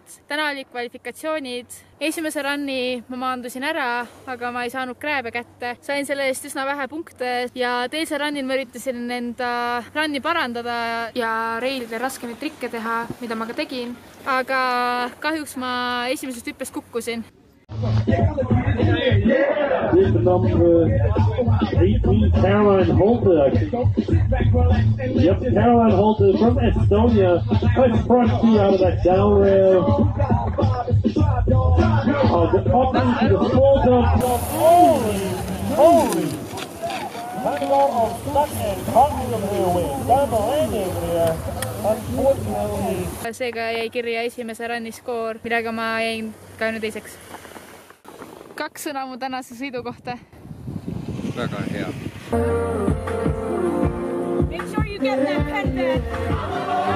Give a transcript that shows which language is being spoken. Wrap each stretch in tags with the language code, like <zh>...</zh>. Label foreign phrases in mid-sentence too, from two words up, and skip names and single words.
<et>Täna oli kvalifikatsioonid. Esimese ranni ma maandusin ära, aga ma ei saanud krääbe kätte. Sain selle eest üsna vähe punkte ja teisel rannil ma üritasin enda ranni parandada ja reilidel raskemaid trikke teha, mida ma ka tegin. Aga kahjuks ma esimesest hüppest kukkusin.</et> <en>This is number 18, Caroline Holte. Yep, Caroline Holte from Estonia. Nice front key out of that down rail. Up into the full jump. Holy! Handler of stuck and caught the rear wing. Got the landing there. Unfortunately.</en> <et>Seega jäi kirja esimese ranni skoor, millega ma jäin ka nüüd teiseks. 2 sõna mu tänase sõidu kohta. Väga hea.</et> <en>Make sure you get that pen back.</en>